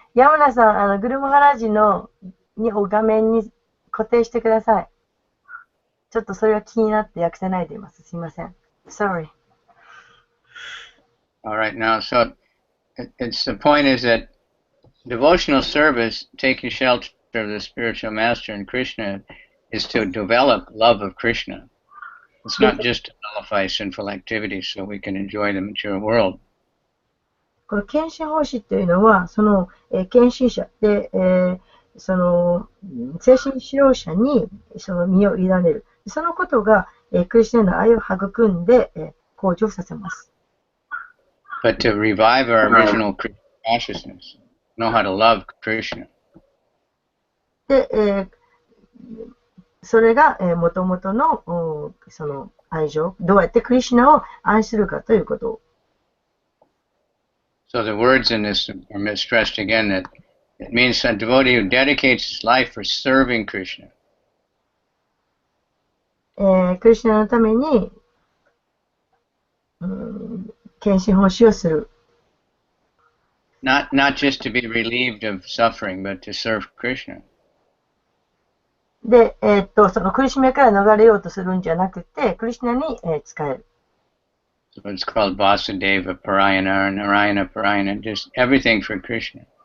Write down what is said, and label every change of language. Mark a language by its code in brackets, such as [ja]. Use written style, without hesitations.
[ja] 山名さん、グルマハラジの画面に固定してください。ちょっとそれが気になって訳せないでいます。すいません。 [en] Sorry. All right, now, so it's the point is that devotional service, taking shelter of the spiritual master and Krishna, is to develop love of Krishna. It's not just to nullify sinful activities so we can enjoy the material world. [ja] この献身奉仕というのは、その、献身者で、その、精神指導者にその身を委ねる。そのことが、クリスチャンの愛を育んで、向上させます。 [en] But to revive our original Krishna consciousness, know how to love Krishna. [ja] で、それが、もともとの、その愛情、どうやってクリシュナを愛するかということを。 [en] So the words in this are stressed again that it means a devotee who dedicates his life for serving Krishna. [ja] クリシュナのために、献身奉仕をする。 [en] Not just to be relieved of suffering, but to serve Krishna. [ja] で、その苦しみから逃れようとするんじゃなくて、クリシュナに、仕える。 [en] So it's called Vasudeva Parayana or Narayana Parayana, just everything for Krishna.